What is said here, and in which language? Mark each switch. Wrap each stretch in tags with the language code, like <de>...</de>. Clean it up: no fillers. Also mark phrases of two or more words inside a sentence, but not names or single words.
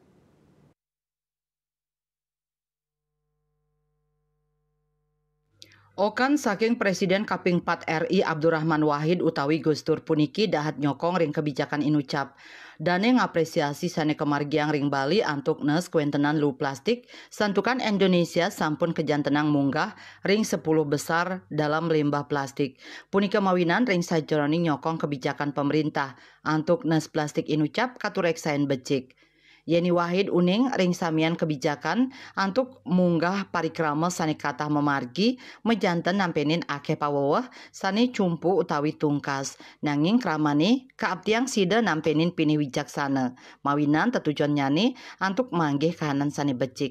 <ban>Okan saking Presiden Kaping 4 RI Abdurrahman Wahid utawi Gustur puniki dahat nyokong ring kebijakan inucap. Dane ngapresiasi sane kemargiang ring Bali antuk nes kuentenan lu plastik santukan Indonesia sampun kejantenang munggah ring</ban> <id>10 besar dalam limbah plastik.</id> <ban>Punika mawinan ring sajroning nyokong kebijakan pemerintah antuk nes plastik inucap katurek saen becik. Yeni Wahid uning ring samian kebijakan antuk munggah parikrama sane katah memargi mejanten nampenin akeh paweweh sane cumpu utawi tungkas nanging kramane kaabtiang sida nampenin pinih wijaksana mawinan tetujuan nyane antuk manggih kahanan sane becik.</ban>